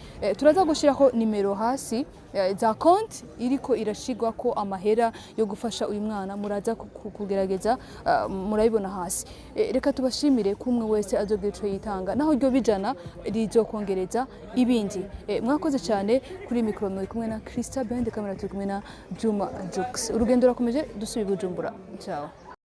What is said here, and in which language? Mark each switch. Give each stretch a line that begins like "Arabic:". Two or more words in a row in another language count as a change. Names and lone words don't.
Rundi: Turaza gushiraho nimero hasi za konti iriko irashigwa ko amahera yo gufasha uyu mwana, muraza kugerageza murabibona hasi. Reka tubashimire kumwe wese azogira ico yitanga, naho ryo bijana rizokongereza ibindi. Mwakoze cyane. Kuri mikro muri kumwe na Krista,
English: behind the camera
Rundi: turi kumwe na Juma Jux. Urugendo rurakomeje, dusubiye Bujumbura. Ciao.